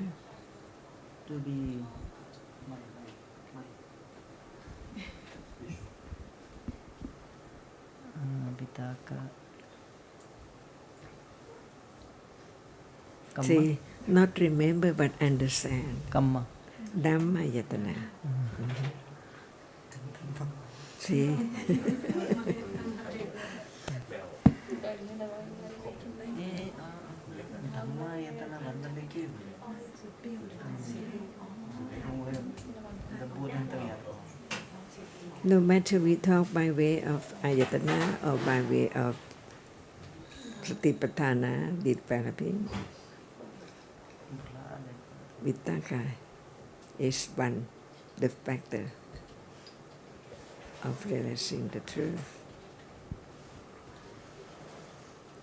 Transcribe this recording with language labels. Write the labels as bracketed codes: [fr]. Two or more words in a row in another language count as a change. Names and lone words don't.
[en] To be Vitaka. Kamma? See, not remember but understand. Kamma. [pi] Dhamma yatana. See? Dhamma yatana [ne] भन्नाले के हो [en] No matter we talk by way of ayatana or by way of satipatthana developing, Vitaka is one, the factor of realizing the truth.